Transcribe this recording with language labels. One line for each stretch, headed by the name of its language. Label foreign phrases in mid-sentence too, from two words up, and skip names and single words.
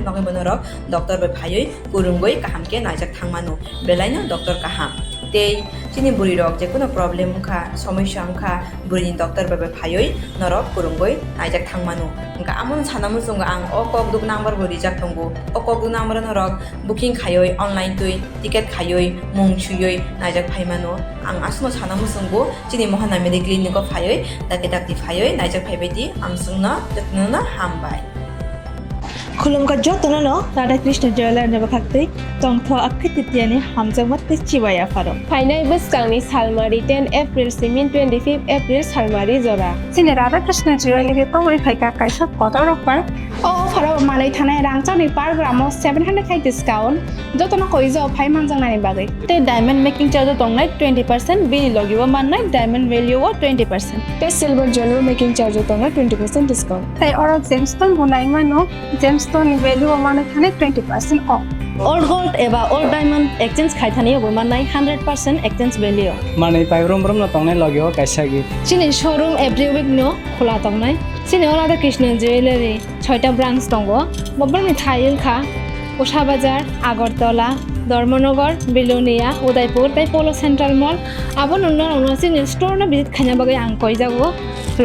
Kok Borok: bagabonoro doctor be phayoi kurungoi kahamke naijak thangmano belaino doctor kaham te chini buri rok je kono problem ungkha samasya ungkha buri doctor be phayoi norok kurungoi naijak thangmano ungka amon sanamu sunga ang o kok duk number bo rijak tongo o kok duk number norok booking khayoi online tui ticket khayoi mung chuyoi naijak phaimano ang asno sanamu sungo chini mohana mediclinic ko phayoi dakti phayoi naijak phaibeti amsungna jatnona hambai खुलुमका जतननो राधा कृष्ण जयलर नबखाक्तै तंथ अखतितियानि हामजमत चिवाया फारो फाइनाय बसकांनि सालमारि 10 एप्रिल सिमिन 25 एप्रिल सालमारि जरा सिने राधा कृष्ण जयलर तंगरि खायका कायसा कतर पर ओ फारो मानै थानाय रांचानि पार ग्रामो 700 खाय डिस्काउंट जतन कइजो फाइ मानजांनानि बागै ते
English: diamond making charge
Kok Borok: दंनाय 20% बिल लगिबो माननाय
English: diamond value
Kok Borok: 20% ते
English: silver jewellery making charge
Kok Borok: दंनाय 20% डिस्काउंट ताई और जेमस्टोन बुनाय मानो
English: gemstone value
Kok Borok: माने थाने 20% ऑफ
English: old gold
Kok Borok: एबा
English: old diamond exchange
Kok Borok: खायथानि माननाय 100%
English: exchange value
Kok Borok: माने पाइब्रम ब्रम न तंगनाय लगियो कायसा गि सिनि
English: showroom every week
Kok Borok: नो खुला दंनाय सिनि राधा कृष्ण ज्वेलरी 6टा ब्रांच दंगो बबरनि थाइलखा उषा बाजार आगरतला धर्मनगर बिलोनिया उदयपुर ताई पोलो सेंट्रल मॉल आबो नन्ना सिनि स्टोर न भिजिट खाना बागै आं कइ जागो खुलुमका